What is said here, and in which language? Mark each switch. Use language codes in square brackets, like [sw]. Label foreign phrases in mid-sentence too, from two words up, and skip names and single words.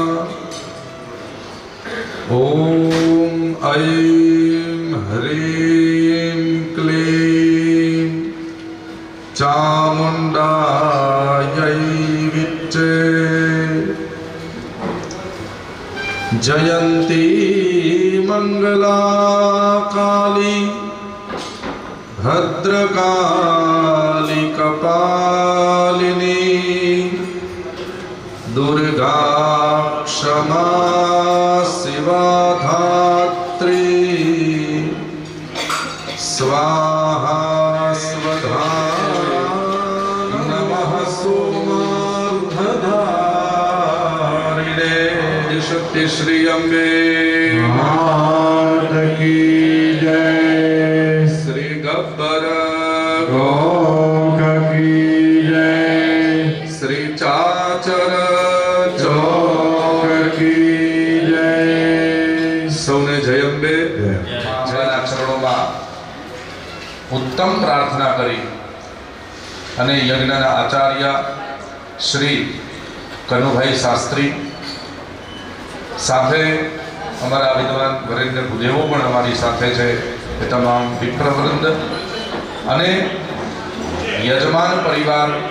[sa] ઓમ ઐં હ્રીં ક્લીં ચામુંડાयै વિચ્ચે. जयंती मंगला काली भद्रकाली कपालिनी दुर्गा क्षमा शिवा धात्री स्वाहा स्वधा नमः सोमार्धधारिणे शक्ति श्री अम्बे [hi] मात की जय, श्री गब्बर गोक की जय, श्री चाचर चौक की जय। [gu] સૌને જય અંબે જયના ચરણોમાં ઉત્તમ પ્રાર્થના કરી અને યજ્ઞના આચાર્ય શ્રી કનુભાઈ શાસ્ત્રી સાથે અમારા વિદ્વાન વરેન્દ્ર ભુદેવો પણ અમારી સાથે છે, એ તમામ વિપ્રવૃંદ અને યજમાન પરિવાર